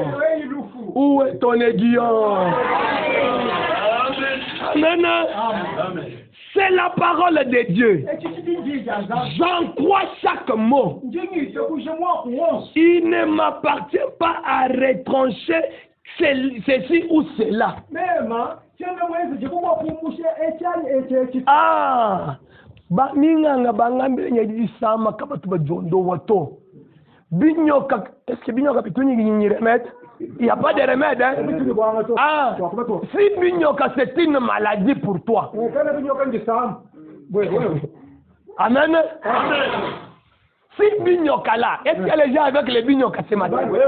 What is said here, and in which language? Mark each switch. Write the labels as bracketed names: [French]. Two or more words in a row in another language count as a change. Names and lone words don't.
[French] Où est ton aiguillon? Amen. C'est la parole de Dieu. J'en crois chaque mot. Il ne m'appartient pas à retrancher ceci ou cela. [Luba-Lulua] Ah, baminganga bangambe nyadi sama kabatu bajondo wato. Binyoka, [French] est-ce que [Luba-Lulua] binyoka pituni ni [French] remède? Il n'y a pas de remède, hein? Ah, si binyoka c'est une maladie pour toi. Amen. Si binyoka là, est-ce que les gens avec les binyoka ce matin?